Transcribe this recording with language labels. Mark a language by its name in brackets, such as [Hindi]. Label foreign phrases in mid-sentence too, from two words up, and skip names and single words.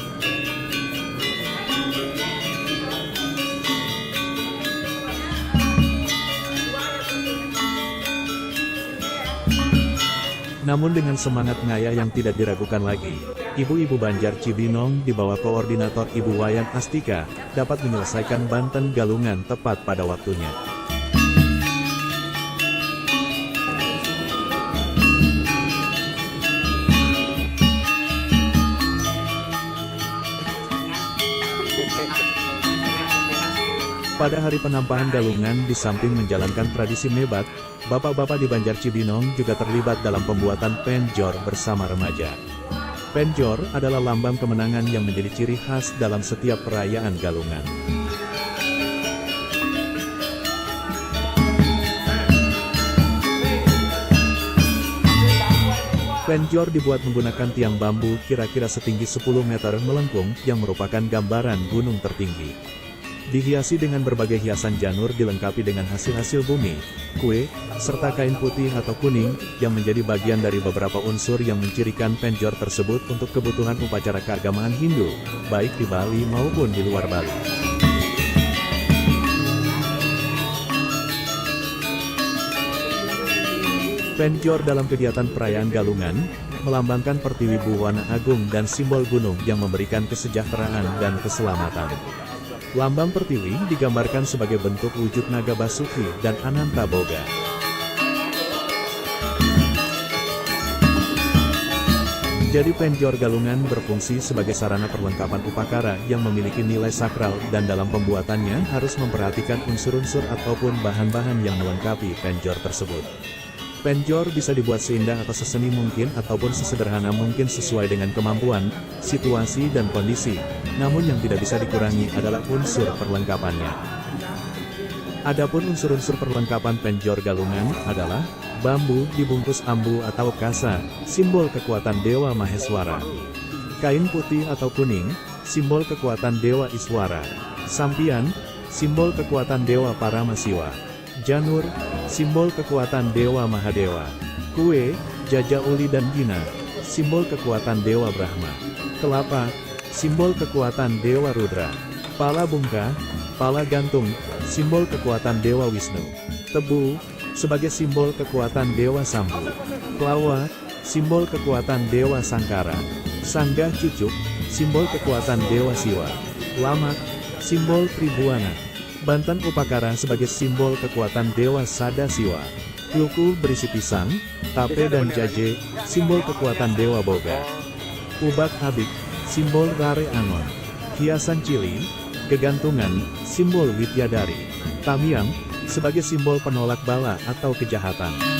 [Indonesian] Namun dengan semangat ngaya yang tidak diragukan lagi, ibu-ibu Banjar Cibinong di bawah koordinator Ibu Wayan Astika, dapat menyelesaikan Banten Galungan tepat pada waktunya. Pada hari penampahan Galungan, di samping menjalankan tradisi mebat, bapak-bapak di Banjar Cibinong juga terlibat dalam pembuatan penjor bersama remaja. Penjor adalah lambang kemenangan yang menjadi ciri khas dalam setiap perayaan Galungan. Penjor dibuat menggunakan tiang bambu kira-kira setinggi 10 meter melengkung yang merupakan gambaran gunung tertinggi. Dihiasi dengan berbagai hiasan janur dilengkapi dengan hasil-hasil bumi, kue, serta kain putih atau kuning yang menjadi bagian dari beberapa unsur yang mencirikan penjor tersebut untuk kebutuhan upacara keagamaan Hindu, baik di Bali maupun di luar Bali. Penjor dalam kegiatan perayaan Galungan, melambangkan Pertiwi Buwana Agung dan simbol gunung yang memberikan kesejahteraan dan keselamatan. Lambang Pertiwi digambarkan sebagai bentuk wujud naga Basuki dan Ananta Boga. Jadi penjor Galungan berfungsi sebagai sarana perlengkapan upakara yang memiliki nilai sakral dan dalam pembuatannya harus memperhatikan unsur-unsur ataupun bahan-bahan yang melengkapi penjor tersebut. Penjor bisa dibuat seindah atau seseni mungkin ataupun sesederhana mungkin sesuai dengan kemampuan, situasi dan kondisi, namun yang tidak bisa dikurangi adalah unsur perlengkapannya. Adapun unsur-unsur perlengkapan penjor Galungan adalah bambu dibungkus ambu atau kasa, simbol kekuatan Dewa Maheswara. Kain putih atau kuning, simbol kekuatan Dewa Iswara. Sampian, simbol kekuatan Dewa Paramasiwa. Janur, simbol kekuatan Dewa Mahadewa. Kue, Jaja Uli dan Gina, simbol kekuatan Dewa Brahma. Kelapa, simbol kekuatan Dewa Rudra. Pala bungka, pala gantung, simbol kekuatan Dewa Wisnu. Tebu, sebagai simbol kekuatan Dewa Sambu. Klawa, simbol kekuatan Dewa Sangkara. Sanggah cucuk, simbol kekuatan Dewa Siwa. Lamak, simbol Tribuana. Bantan Upakara sebagai simbol kekuatan Dewa Sada Siwa. Kluku berisi pisang, tape dan jaje, simbol kekuatan Dewa Boga. Ubak Abik, simbol Rare Angon. Hiasan cili, gegantungan, simbol Widyadari. Tamiang, sebagai simbol penolak bala atau kejahatan.